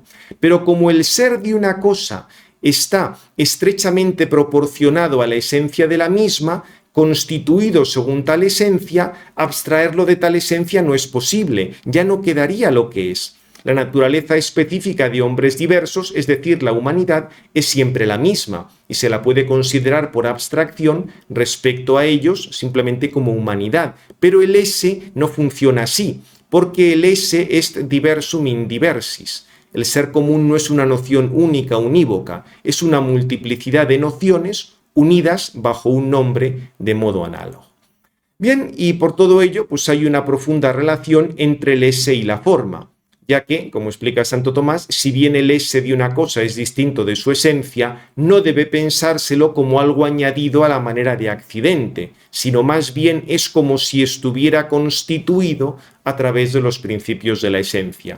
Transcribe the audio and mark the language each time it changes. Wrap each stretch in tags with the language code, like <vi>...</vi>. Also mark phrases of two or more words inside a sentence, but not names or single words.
<es>Pero como el ser de una cosa está estrechamente proporcionado a la esencia de la misma, constituido según tal esencia, abstraerlo de tal esencia no es posible, ya no quedaría lo que es. La naturaleza específica de hombres diversos, es decir, la humanidad, es siempre la misma y se la puede considerar por abstracción respecto a ellos simplemente como humanidad. Pero el esse no funciona así, porque el esse es</es> <la>diversum in diversis.</la> <es>El ser común no es una noción única, unívoca, es una multiplicidad de nociones unidas bajo un nombre de modo análogo. Bien, y por todo ello, pues hay una profunda relación entre el esse y la forma, ya que, como explica Santo Tomás, si bien el esse de una cosa es distinto de su esencia, no debe pensárselo como algo añadido a la manera de accidente, sino más bien es como si estuviera constituido a través de los principios de la esencia.</es>